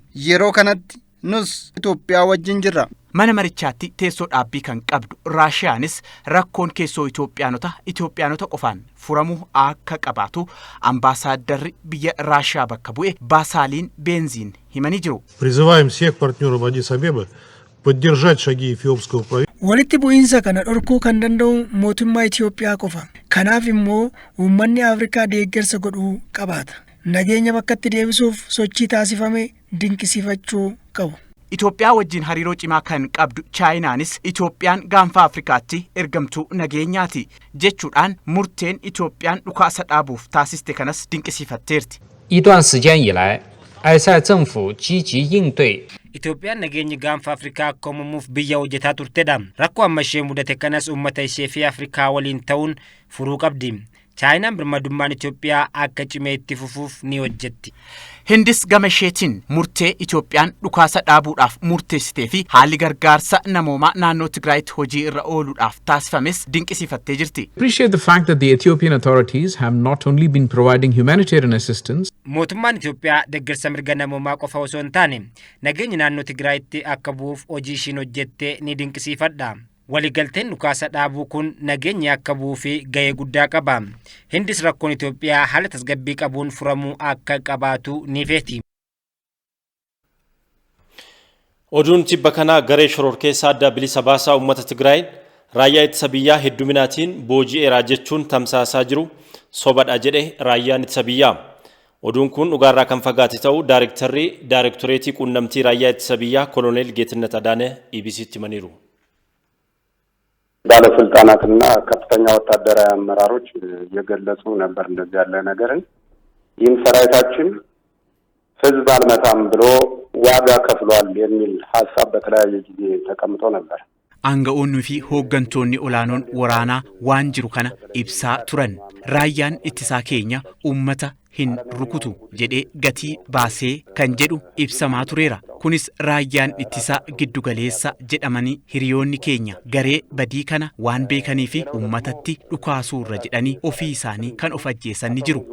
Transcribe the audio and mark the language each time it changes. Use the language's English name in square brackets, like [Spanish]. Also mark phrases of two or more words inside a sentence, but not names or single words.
[Oromo] Yeroo kanatti nus Itoophiyaa wajjin jirra. Mana marichaatti teessoo dhaabbii kan qabdu Raashiyaanis rakkoon keessoo Itoophiyaanota qofaan furamuu akka qabaatu ambaasaaddarri biyya Raashiyaa bakka bu'e Baasaaliin Beenziin himanii jiru. [Russian] Призываем всех партнеров Аддис-Абебы поддержать шаги эфиопского правительства. [Oromo] Walitti bu'iinsa kana dhorkuu kan danda'u mootummaa Itoophiyaa qofa. Kanaaf immoo uummanni Afrikaa deeggarsa godhuu qabaata. Nageenya bakkatti deebisuuf sochii taasifame dinqisiifachuu qabu. Itoophiyaa wajjin hariiroo cimaa kan qabdu Chaayinaanis Itoophiyaan gaanfa Afrikaatti ergamtuu nageenyaati jechuudhaan murteen Itoophiyaan dhukaasa dhaabuuf taasiste kanas dinqisiifatteerti. [Chinese] 一段时间以来，埃塞政府积极应对 [Oromo] Itoophiyaan nageenyi gaanfa Afrikaa akka uumamuuf biyya hojjetaa turtedha. Rakkoo amma ishee mudate kanas uummata ishee fi Afrikaa waliin ta'uun furuu qabdi. chaayinaan birmadummaan Itoophiyaa akka cimee itti fufuuf ni hojjetti. Hindis gama isheetiin murtee Itoophiyaan dhukaasa dhaabuudhaaf murteessitee fi haalli gargaarsa namoomaa naannoo Tigraayitti hojii irra ooluudhaaf taasifames dinqisiifattee jirti. [English] Appreciate the fact that the Ethiopian authorities have not only been providing humanitarian assistance. [Oromo] Mootummaan Itoophiyaa deeggarsa mirga namoomaa qofa osoo hin taane nageenya naannoo Tigraayitti akka bu'uuf hojii ishiin hojjette ni dinqisiifadha. Waliigalteen dhukaasa dhaabuu kun nageenya akka bu'uu fi gahee guddaa qaba. Hindis rakkoon Itoophiyaa haala tasgabbii qabuun furamuu akka qabaatu ni feeti. Oduun tibba kanaa garee shororkeessaa adda bilisa baasaa uummata Tigraay raayyaa ittisa biyyaa hedduminaatiin booji'eera jechuun tamsaasaa jiru sobadha jedhe raayyaan ittisa biyyaa. Oduun kun dhugaarraa kan fagaate ta'uu daarektoreetii quunnamtii raayyaa ittisa biyyaa Koloneel Geetnet Adaanee EBC'tti himaniiru. [Amharic] ባለስልጣናትና ከፍተኛ ወታደራዊ አመራሮች የገለጹ ነበር እንደዚህ ያለ ነገርን ይህም ሰራዊታችን ህዝብ አልመታም ብሎ ዋጋ ከፍሏል የሚል ሐሳብ በተለያየ ጊዜ ተቀምጦ ነበር። [Oromo] Aanga'oonnii fi hooggantoonni olaanoon waraanaa waan jiru kana ibsaa turan. Raayyaan ittisaa keenya uummata hin rukutu jedhee gatii baasee kan jedhu ibsamaa tureera. Kunis raayyaan ittisaa giddugaleessa jedhamanii hiriyoonni keenya garee badii kana waan beekanii fi uummatatti dhukaasuurra jedhanii ofii isaanii kan of ajjeessan ni jiru.